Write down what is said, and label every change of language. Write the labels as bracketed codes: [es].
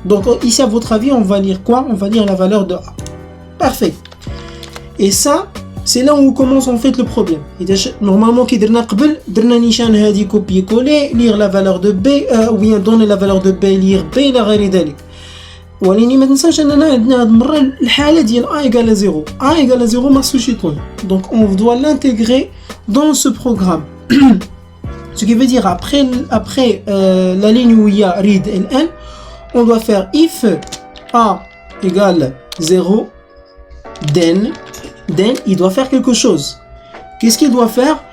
[fr] Donc ici à votre avis on va lire quoi? On va lire la valeur de A. Parfait. Et ça c'est là où commence en fait le problème. Normalement qui [ar] درنا قبل درنا نيشان هذه [fr] copier coller lire la valeur de B ou bien donner la valeur de B lire B [ar] إلى غير ذلك. ولكن ما تنساش اننا عندنا هذه المره الحاله ديال [fr] A égale à 0. A égale à 0 [ar] ما خصوش يكون. [fr] Donc on doit l'intégrer dans ce programme. Ce qui veut dire après la ligne où il y a read ln, on doit faire if A égale 0, then il doit faire quelque chose. Qu'est-ce qu'il doit faire?